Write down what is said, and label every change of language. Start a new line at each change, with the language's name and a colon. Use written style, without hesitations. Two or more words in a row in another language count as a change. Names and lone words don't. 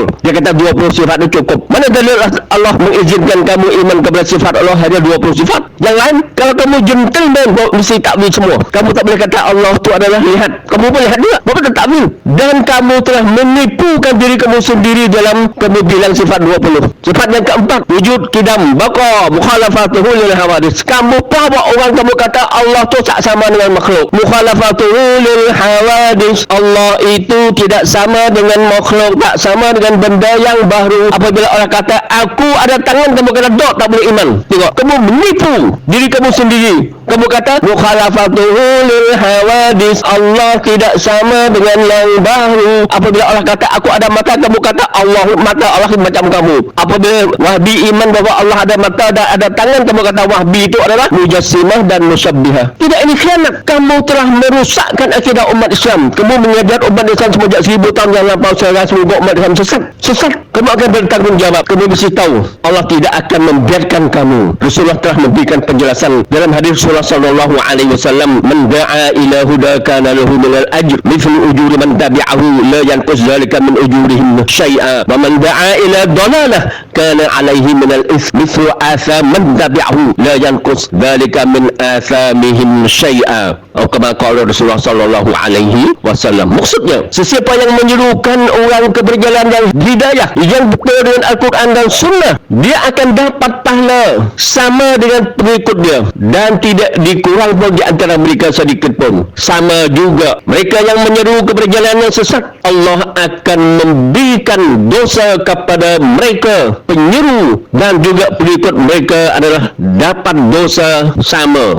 Malay: Dia kata 20 sifat itu cukup. Mana dalil Allah mengizinkan kamu iman kepada sifat Allah hanya 20 sifat? Yang lain, kalau kamu gentleman, mesti takwil semua. Kamu tak boleh kata Allah itu adalah lihat. Kamu boleh lihat juga, bapak tak takwil. Dan kamu telah menipukan diri kamu sendiri dalam kamu bilang sifat 20. Sifat yang keempat,
Arabic: وجود قدم بقاء مخالفته للحوادث.
Malay: Kamu bawa orang kamu kata Allah tu tak sama dengan makhluk.
Arabic: مخالفته للحوادث.
Malay: Allah itu tidak sama dengan makhluk, tak sama dengan benda yang baru. Apabila orang kata aku ada tangan, kamu kata dok, tak boleh iman. Tengok, kamu menipu diri kamu sendiri. Kamu kata
Arabic: مخالفته للحوادث,
Malay: Allah tidak sama dengan yang baru. Apabila Allah kata aku ada mata, kamu kata mata Allah macam kamu. Apabila Wahbi iman bahawa Allah ada mata dan ada tangan, kamu kata Wahbi itu adalah mujassimah dan musyabbihah. Tidak, ini khianat. Kamu telah merusakkan akidah umat Islam. Kamu mengajar umat Islam sejak 1000 tahun yang lampau. Saya semoga umat Islam sesat. Kamu akan bertanggungjawab. Kamu mesti tahu Allah tidak akan membiarkan kamu. Rasulullah telah memberikan penjelasan dalam hadis Rasulullah sallallahu alaihi wasallam,
Arabic: من دعا إلى هدى كان له من الأجر مثل أجور من تبعه لا ينقص ذلك من أجورهم شيئا ومن دعا إلى ضلالة كان عليه من الإثم مثل آثام من تبعه لا ينقص ذلك من آثامهم شيئا. Atau كما قال رسول الله صلى الله عليه وسلم.
Malay: Maksudnya, sesiapa yang menyerukan orang ke perjalanan yang hidayah, yang betul dengan Al-Quran dan Sunnah, dia akan dapat pahala sama dengan pengikut dia dan tidak dikurang pun di antara mereka sedikit pun. Sama juga mereka yang menyeru ke perjalanan yang sesat, Allah akan memberikan dosa kepada mereka penyeru dan juga pengikut mereka adalah dapat dosa sama.